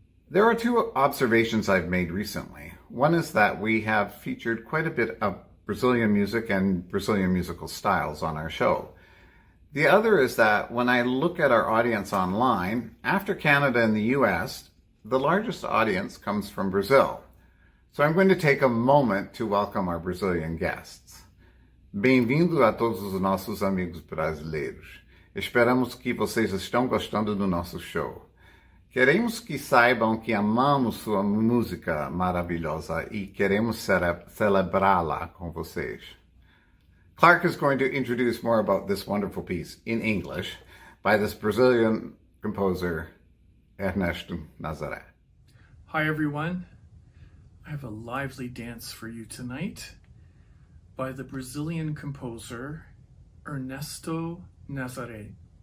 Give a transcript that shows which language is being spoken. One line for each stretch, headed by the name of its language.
English: There are two observations I've made recently. One is that we have featured quite a bit of Brazilian music and Brazilian musical styles on our show. The other is that when I look at our audience online, after Canada and the US, the largest audience comes from Brazil. So I'm going to take a moment to welcome our Brazilian guests.
Portuguese: Bem-vindo a todos os nossos amigos brasileiros. Esperamos que vocês estão gostando do nosso show. Queremos que saibam que amamos sua música maravilhosa e queremos celebrá-la com vocês.
English: Clark is going to introduce more about this wonderful piece in English by this Brazilian composer, Ernesto Nazaré. Hi everyone. I have a lively dance for you tonight by the Brazilian composer Ernesto Nazaré.